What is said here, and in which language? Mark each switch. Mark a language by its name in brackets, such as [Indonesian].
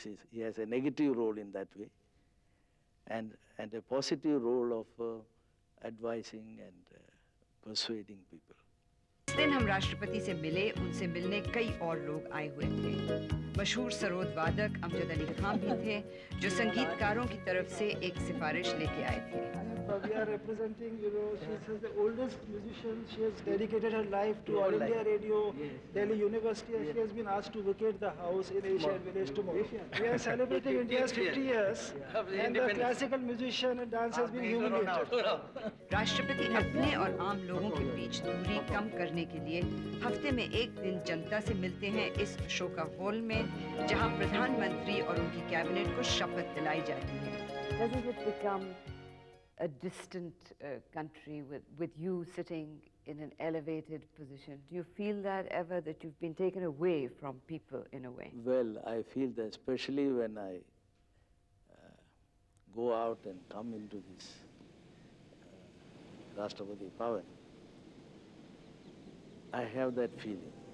[English] He has a negative role in that way, and a positive role of advising and persuading people. [Hindi] इस दिन हम राष्ट्रपति से मिले, उनसे मिलने कई और लोग आए हुए थे। मशहूर सरोद वादक अमजद अली खान भी थे, जो संगीतकारों की तरफ से एक सिफारिश लेके आए थे। [English] We are representing, she's the oldest musician. She has dedicated her life to All India Radio, Delhi University, and she has been asked to vacate the house in Asian Village tomorrow. We are celebrating India's 50 years, and the classical musician and dance has been humiliated. [Hindi] राष्ट्रपति अपने और आम लोगों के बीच दूरी कम करने के लिए हफ्ते में एक दिन जनता से मिलते हैं इस अशोका हॉल में, जहां प्रधानमंत्री और उनकी कैबिनेट को शपथ दिलाई जाती है। [English] Doesn't it become a distant country with you sitting in an elevated position? Do you feel that ever, that you've been taken away from people in a way? Well, I feel that especially when I go out and come into this Rashtrapati Bhavan, I have that feeling.